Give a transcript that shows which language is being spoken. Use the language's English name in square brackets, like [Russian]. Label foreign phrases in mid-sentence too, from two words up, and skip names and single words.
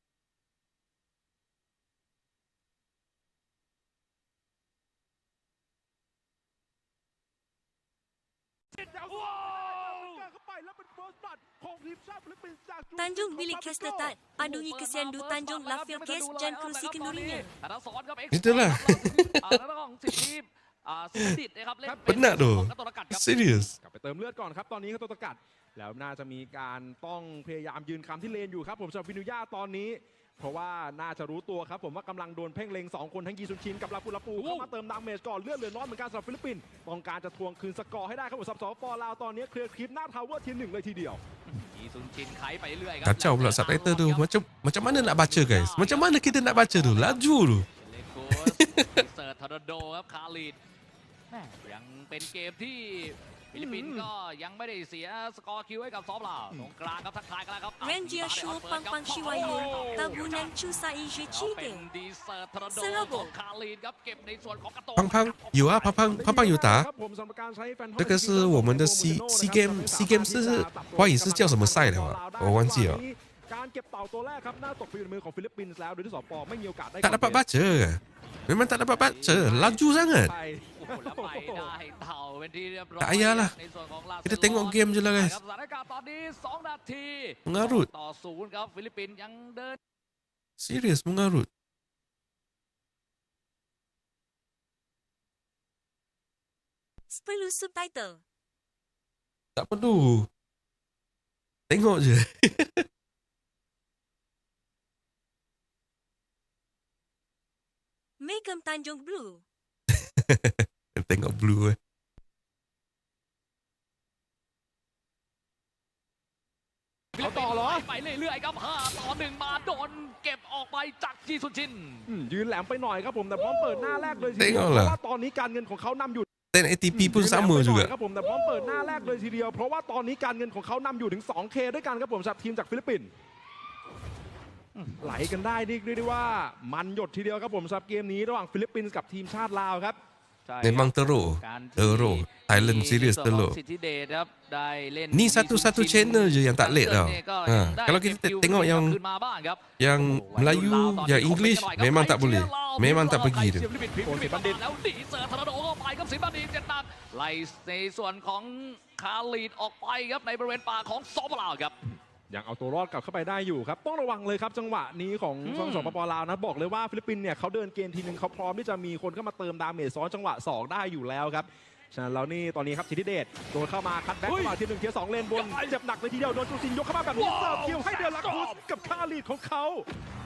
[Malay] Tanjung Bilik Kastetat, Padungi Kesiandu Tanjung Lafil Kes dan Kerusi Kendurinya. Itulah. Penat tu. Serius. [Thai] กลับไปเติมเลือดก่อนครับตอนนี้ครับตัวตะกัดแล้วน่าจะมีการต้องพยายามยืนคำที่เลนอยู่ครับผมสำหรับวินุย่าตอนนี้ เพราะว่าน่าจะรู้ตัวครับผมว่ากำลังโดนเพ่งเล็ง2คนทั้งยีซุนชินกับลาปูเข้ามาเติมดาเมจก่อนเลือดเหลือน้อยเหมือนกันสำหรับฟิลิปปินส์ต้องการจะทวงคืนสกอร์ให้ได้ครับผมสำหรับสปลาวตอนนี้เคลียร์คลิปหน้าทาวเวอร์ที1เลยทีเดียว ยีซุนชินไขไปเรื่อยครั [Malay] Kacau pula subtitle tu. Macam mana nak baca guys? Macam mana kita nak baca tu? Laju tu. [Thai] เลโกสเสิร์ตทอร์นาโดครับคาริดแม่ยังเป็นเกมที่ฟิลิปปินส์ก็ยังไม่ได้เสียสกอร์คิวให้กับซอฟลาวตรงกลางครับทักทายกันแล้วครับ Rangia Shu Pang Pang Shiwayun, Tabunan Chu Sai เป็น Jechite. ดีเซิร์ตทอร์นาโด Serabo ของคาริดครับเก็บในส่วนของกระโต [Chinese] 胖胖有啊，胖胖有打。 [Thai] ครับผมสำหรับการใช้แฟนทอม [Chinese] 这个是我们的 [English] C Game [Chinese] 是华语是叫什么赛的啊？我忘记了。 [Thai] การเก็บเต่าตัวแรกครับหน้าตกไปอยู่ในมือของฟิลิปปินส์แล้วโดยที่สปไม่มีโอกาสได้ [Malay] Tak dapat baca. Memang tak dapat baca. Laju sangat. [Thai] ไป โอ้โหแล้วไปได้เต่าเป็นที่เรียบร้อย [Malay] Tak payahlah. [Thai] ในส่วนของลา [Malay] Kita tengok game je lah guys. [Thai] สถานการณ์ตอนนี้2 นาที [Malay] Mengarut. [Thai] ต่อ0ครับฟิลิปปินส์ยังเดิน [Malay] Serius mengarut. Perlu subtitle. Tak perlu. Tengok je. Megam Tanjung Blue. Tengok blue [Thai] เอาต่อเหรอ ไปเรื่อยๆครับ5 ต่อ 1 มาโดนเก็บออกไปจากจีซุนชิน ยืนแหลมไปหน่อยครับผมแต่พร้อมเปิดหน้าแรกเลยทีเดียว [Malay] Tengok [Thai] เพ [Malay] lah. [Thai] ราะว่าตอนนี้การเงินของเขานำอยู่ [Malay] Dan ATP pun [Thai] ยืนแหล [Malay] sama [Thai] ไปหน่อย [Malay] juga. [Thai] ครับผมแต่พร้อมเปิดหน้าแรกเลยทีเดียวเพราะว่าตอนนี้การเงินของเขานำอยู่ถึง 2K ด้วยกันครับผมสำหรับทีมจากฟิลิปปินส์ไหลกันได้เรียกได้ว่ามันหยดทีเดียวครับผมสำหรับเกมนี้ระหว่างฟิลิปปินส์กับทีมชาติลาวครับ [Malay] Memang teruk. [Thai] การ [Malay] Teruk. Thailand serius [Thai] ในส่วนของ [Malay] teruk. [Thai] สิทธิเดชครับได้เล่น [Malay] Ni satu-satu channel je yang tak late tau. Kalau kita tengok yang [Thai] คืนมาบ้างครับ [Malay] yang Melayu, yang English memang tak boleh. Memang tak pergi tu. [Thai] โอนสิบัณฑิตแล้วดีเซอร์ทอร์นาโดเข้าไปครับสิบัณฑิตเจ็ดหนักไล่ในส่วนของคาลีดออกไปครับในบริเวณป่าของสปลาวครับ ยังเอาตัวรอดกลับเข้าไปได้อยู่ครับต้องระวังเลยครับจังหวะนี้ของฝั่งสปปลาวนะบอกเลยว่าฟิลิปปินส์เนี่ยเขาเดินเกมทีนึงเขาพร้อมที่จะมีคนเข้ามาเติมดาเมจซ้อนจังหวะ2ได้อยู่แล้วครับฉะนั้นแล้วนี่ตอนนี้ครับสิทธิเดชโดนเข้ามาคัดแบ็กเข้ามาที1เทียร์2เลนบนเจ็บหนักเลยทีเดียวโดนจูซินยกเข้ามาแบบนี้เสิร์ฟคิวให้เดลาคูสกับคาลีดของเขา